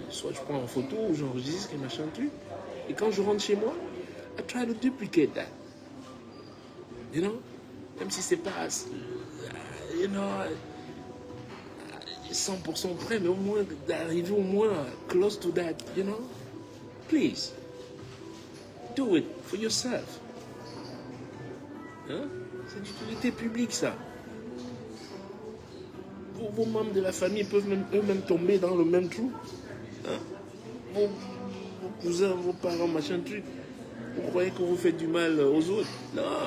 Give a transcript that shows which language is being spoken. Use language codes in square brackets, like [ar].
[fr] Soit je prends en photo ou j'enregistre et machin truc. Et quand je rentre chez moi, I try to duplicate that. You know? Même si c'est pas, you know, 100% prêt, mais au moins d'arriver au moins close to that, you know? [en] Please, do it for yourself. Hein? [fr] C'est d'utilité publique, ça. Vos membres de la famille peuvent eux-mêmes tomber dans le même trou. Hein? Vos cousins, vos parents, machin truc. Vous croyez que vous faites du mal aux autres? Non.